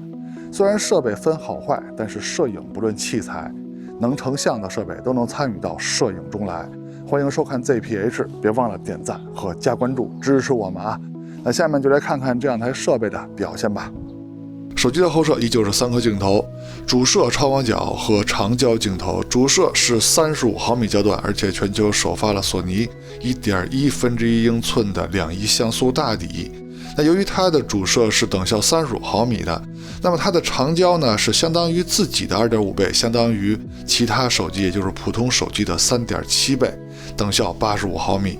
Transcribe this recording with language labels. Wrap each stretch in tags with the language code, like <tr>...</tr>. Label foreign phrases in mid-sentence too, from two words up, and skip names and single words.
<zh>雖然設備分好壞，但是攝影不論器材，能成像的設備都能參與到攝影中來。歡迎收看 ZPH， 別忘了點讚和加關注，支持我們啊！那下面就來看看這兩台設備的表現吧。手機的後攝依舊是3顆鏡頭，主攝超廣角和長焦鏡頭。主攝是35毫米焦段，而且全球首發了索尼1.1英寸的2.1像素大底。那由於它的主攝是等效35毫米的，那麼它的長焦呢是相當於自己的2.5倍，相當於其他手機，也就是普通手機的3.7倍，等效85毫米。</zh>